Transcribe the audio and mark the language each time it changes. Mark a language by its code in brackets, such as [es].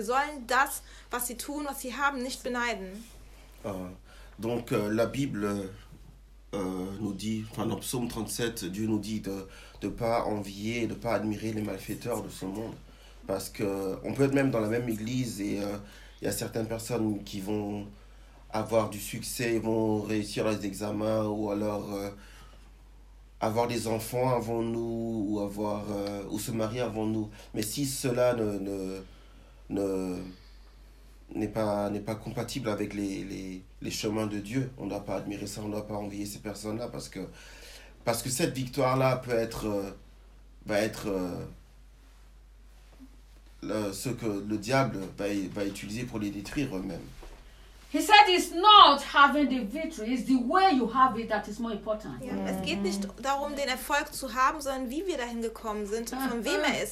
[de] Wir sollen das, was sie tun, was sie haben, nicht beneiden. [fr] Donc, la Bible nous dit, enfin, dans Psaume 37, Dieu nous dit de ne pas envier, de ne pas admirer les malfaiteurs de ce monde. Parce qu'on peut être même dans la même église et il y a certaines personnes qui vont avoir du succès, vont réussir leurs examens ou alors avoir des enfants avant nous ou se marier avant nous. Mais si cela n'est pas compatible avec les chemins de Dieu, on ne doit pas admirer ça, on ne doit pas envier ces personnes-là parce que cette victoire-là peut être ce que le diable va utiliser pour les détruire eux-mêmes. [en] He said it's not having the victory, it's the way you have it that is more important. [de] Ja, es geht nicht darum, den Erfolg zu haben, sondern wie wir dahin gekommen sind und von wem er ist.